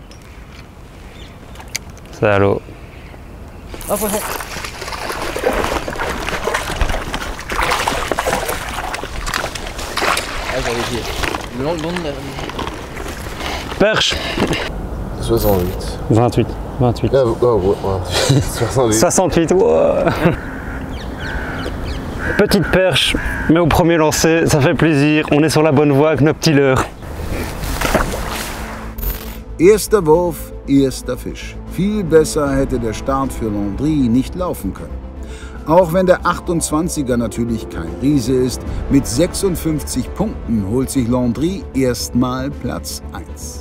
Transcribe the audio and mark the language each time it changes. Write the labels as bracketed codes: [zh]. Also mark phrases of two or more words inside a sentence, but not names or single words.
[fr] C'est à l'eau. Perche. 68. 28. 28. Ah, ouais. 68. 68, wow. Petite perche, mais au premier lancer, ça fait plaisir. On est sur la bonne voie avec nos petits leurres. [de] Erster Wurf, erster Fisch. Viel besser hätte der Start für Landry nicht laufen können. Auch wenn der 28er natürlich kein Riese ist, mit 56 Punkten holt sich Landry erstmal Platz 1.